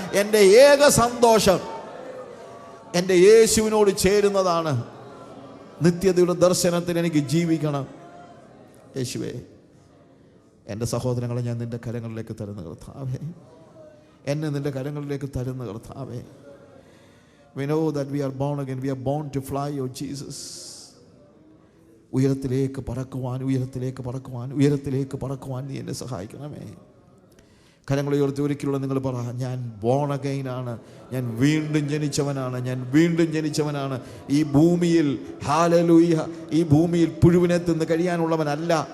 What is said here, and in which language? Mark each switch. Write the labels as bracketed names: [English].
[Malayalam] എൻ്റെ ഏക സന്തോഷം എൻ്റെ യേശുവിനോട് ചേരുന്നതാണ്. നിത്യതയുടെ ദർശനത്തിന് എനിക്ക് ജീവിക്കണം. യേശുവേ, എൻ്റെ സഹോദരങ്ങളെ ഞാൻ നിൻ്റെ കരങ്ങളിലേക്ക് തരുന്ന കർത്താവേ, എന്നെ നിൻ്റെ കരങ്ങളിലേക്ക് തരുന്ന കർത്താവേ. [English] We know that we are born again. We are born to fly, oh Jesus. [Malayalam] ഉയരത്തിലേക്ക് പറക്കുവാൻ, ഉയരത്തിലേക്ക് പറക്കുവാൻ, ഉയരത്തിലേക്ക് പറക്കുവാൻ നീ എന്നെ സഹായിക്കണമേ. കരങ്ങൾ ഉയർത്തി ഒരിക്കലുള്ള നിങ്ങൾ പറ, ഞാൻ ബോൺ അഗൈൻ ആണ്. ഞാൻ വീണ്ടും ജനിച്ചവനാണ്. ഞാൻ വീണ്ടും ജനിച്ചവനാണ്. ഈ ഭൂമിയിൽ ഹല്ലേലൂയ, ഈ ഭൂമിയിൽ പുഴുവിനെ തിന്ന് കഴിയാനുള്ളവനല്ല.